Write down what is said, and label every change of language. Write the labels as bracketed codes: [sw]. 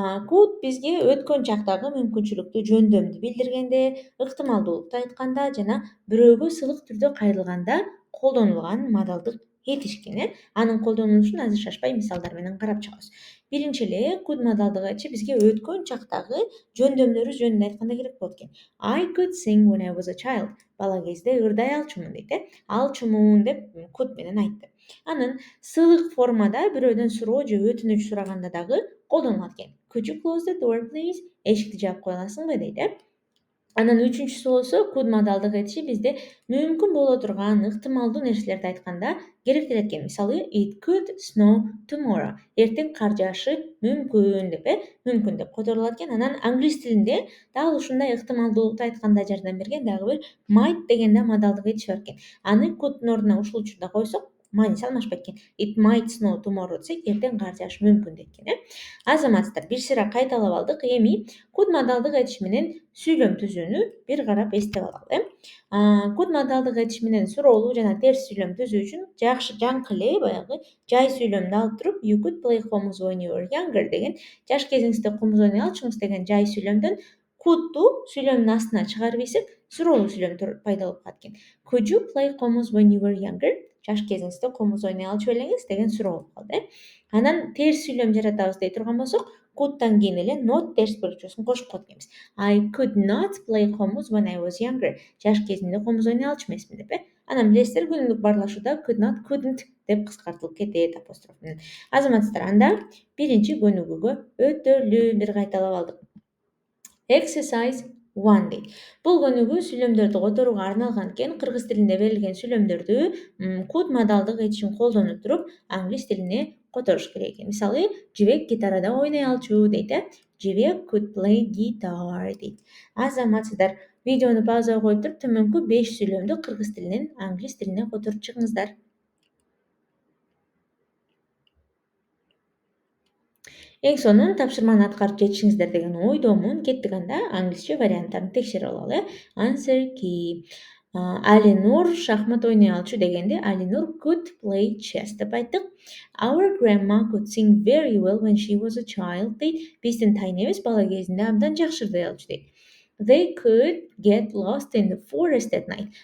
[ky] Could бизге өткөн чактагы мүмкүнчүлүктү, жөндөмдү билдиргенде, ыктымалдуулукту айтканда жана бирөөгө сылык түрдө кайрылганда колдонулган модалдык этиш экен. Анын колдонулушун азыр шашпай мисалдар менен карап чыгабыз. Биринчи эле could модалдык этиши бизге өткөн чактагы жөндөмдөрү жөнүндө айтканда керек болот экен. [en] I could sing when I was a child. [ky] Бала кезде ырдай алчумун дейт. Алчумун деп could менен айтты. Анан сылык формада бирөөдөн суроо же өтүнүч сураганда дагы колдонулат экен. [en] Could you close the door please? [ky] Эшикти жаап кое аласыңбы дейт. Анан үчүнчүсү болсо could модалдык этиши бизде мүмкүн боло турган ыктымалдуу нерселерди айтканда керектелет экен. [en] Мисалы it could snow tomorrow. [ky] Эртең кар жаашы мүмкүн деп, мүмкүн деп которулат экен. Анан англис тилинде дал ушундай ыктымалдуулукту айтканда жардам берген дагы бир might деген да модалдык этиш бар экен. Аны couldдун ордуна ушул учурда койсок, мааниси алмашпайт экен. [en] It might snow tomorrow [ky] десек, эртең кар жаашы мүмкүн дейт экен. Азаматсыздар, бир сыйра кайталап алдык. Эми could модалдык этиш менен сүйлөм түзүүнү бир карап эстеп алалы. Could модалдык этиш менен суроолуу жана терс сүйлөм түзүү үчүн жакшы жаңкы эле баягы жай сүйлөмдү алып туруп [en] you could play homes when you were younger [ky] деген жаш кезиңизде кумуз ойной алчумуз деген жай сүйлөмдөн could'ду сүйлөмдүн астына чыгарып ийсек, суроолуу сүйлөм пайда болуп калат экен. [en] Could you play homes when you were younger? [ky] Жаш кезиңизде кумуз ойной алчу белеңиз деген суроо болуп калды. Анан терс сүйлөм жаратабыз дей турган болсок, could'тан кийин эле not терс бөлүкчөсүн кошуп коет экенбиз. [en] I could not play homes when I was younger. [ky] Жаш кезимде кумуз ойной алчу эмесмин деп. Анан билесиздер, күнүмдүк баарлашууда could not, couldn't деп кыскартылып кетет апостроф менен. Азаматсыздар, анда биринчи көнүгүүгө өтөлү. Бир кайталап алдык. Exercise 1 дейт. Бул көнүгүү сүйлөмдөрдү которууга арналган экен. Кыргыз тилинде берилген сүйлөмдөрдү could модалдык этишин колдоно туруп англис тилине которуш керек экен. Мисалы, Жибек гитарада ойной алчу дейт. [en] Жибек could play guitar дейт. [ky] Азаматсыздар, видеону паузага коюп туруп, төмөнкү 5 сүйлөмдү кыргыз тилинен англис тилине которуп чыгыңыздар. Эң сонун тапшырманы аткарып жетишиңиздер деген ойдомун. Кеттик анда англисче варианттарын текшерип алалы. [en] Answer key. [ky] Алинур шахмат ойной алчу дегенде Алинур [en] could play chess [ky] деп айттык. [en] Our grandma could sing very well when she was a child дейт. [ky] Биздин тайнебиз бала кезинде абдан жакшы ырдай алчу дейт. [en] They could get lost in the forest at night.